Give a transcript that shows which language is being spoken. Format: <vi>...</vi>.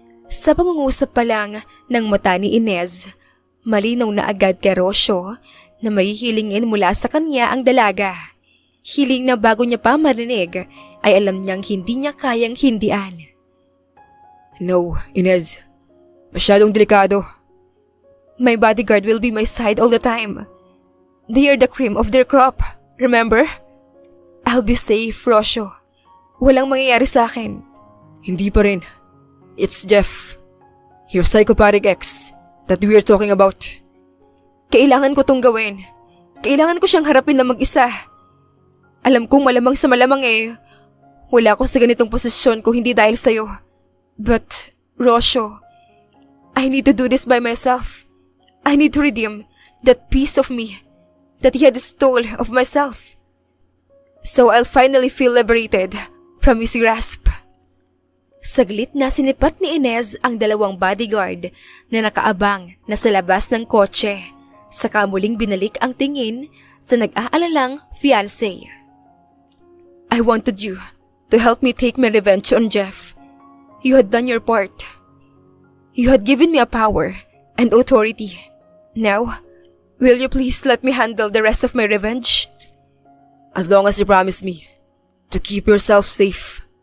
<tl>Sa pangungusap pa lang ng mata ni Inez, malinaw na agad kay Rosyo na may hilingin mula sa kanya ang dalaga. Hiling na bago niya pa marinig ay alam niyang hindi niya kayang hindian. No, Inez. Masyadong delikado.</tl> <en>My bodyguard will be my side all the time. They are the cream of their crop, remember? I'll be safe, Rosyo.</en> <tl>Walang mangyayari sa akin. Hindi pa rin.</tl> <en>It's Jeff. Your psychopathic ex that we are talking about.</en> <tl>Kailangan ko tong gawin. Kailangan ko siyang harapin na mag-isa. Alam kong malamang sa malamang wala ako sa ganitong posisyon kung hindi dahil sa'yo.</tl> <en>But, Rosyo, I need to do this by myself. I need to redeem that piece of me that he had stole of myself. So I'll finally feel liberated from his grasp.</en> <tl>Saglit na sinipat ni Inez ang dalawang bodyguard na nakaabang na sa labas ng kotse. Saka muling binalik ang tingin sa nag-aalalang fiancé.</tl> <en>I wanted you to help me take my revenge on Jeff. You had done your part. You had given me a power and authority. Now, will you please let me handle the rest of my revenge? As long as you promise me to keep yourself safe.</en>